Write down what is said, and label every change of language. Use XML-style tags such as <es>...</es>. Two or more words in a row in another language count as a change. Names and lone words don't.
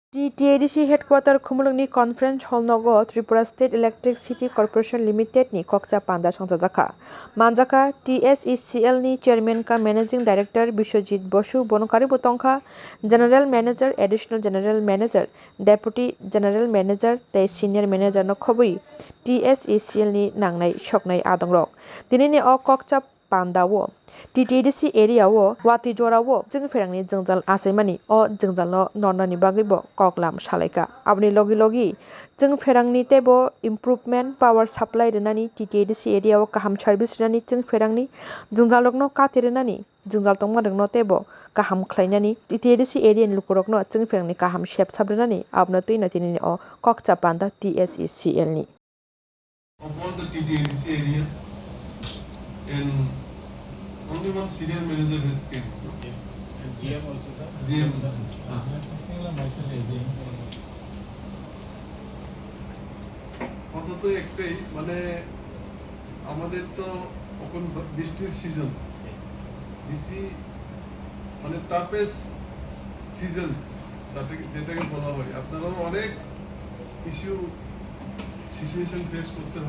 <trp>TTADC headquarter Khumulungni conference hall nogo Tripura State Electricity Corporation Limited ni kokcha panda songchajaka. Manjaka TSECL ni chairman ka</trp> <en>managing director</en> <trp>Bishojit Bosu bonokari botongkha</trp> <en>general manager, additional general manager, deputy general manager</en> <trp>tei</trp> <en>senior manager</en> <trp>no khobui TSECL ni nangnai soknai adongrok. Dinini o kokcha panda wo TTADC area wo wati jora wo jengferangni jengjal asaimani o jengjal no nonani bagibo koklam salaika abni logi jengferangni tebo</trp> <en>improvement power supply</en> <trp>renani TTADC area wo kaham service renani jengferangni jengjalokno katirunani jengjal tongmarokno tebo kaham khlainani TTADC area ni lukurokno jengferangni kaham sep sabrenani abno tuina tinini o kokcha panda TSECL ni.</trp> <en>Of all the TTADC areas, and only one senior manager has came. Yes. And GM also, sir? GM.</en> <bn>অন্তত একটাই মানে আমাদের তো এখন বৃষ্টির সিজন বেশি মানে</bn> <en>toughest season</en> <bn>যেটাকে বলা হয় আপনারাও অনেক</bn> <en>issue situation face</en> <bn>করতে হয়</bn>